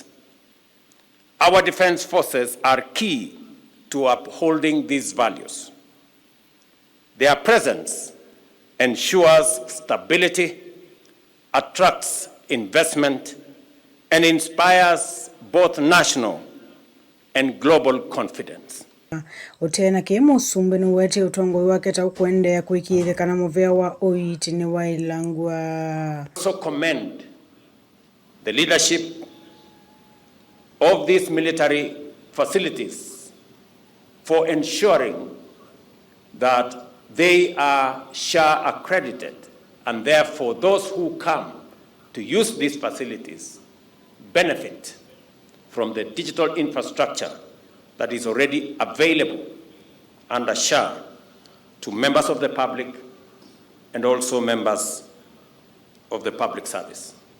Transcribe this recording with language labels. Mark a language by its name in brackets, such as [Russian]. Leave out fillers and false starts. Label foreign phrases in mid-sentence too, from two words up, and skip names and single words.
[English] Our defense forces are key to upholding these values. Their presence ensures stability, attracts investment, and inspires both national and global confidence. [Kamba] Utena ke musumbe no wete utongoi wake ta kuendea kuikithia kana muvea wa oiti ni wa ilangwa. [English] Also commend the leadership of these military facilities for ensuring that they are SHA accredited, and therefore those who come to use these facilities benefit from the digital infrastructure that is already available under SHA to members of the public and also members of the public service.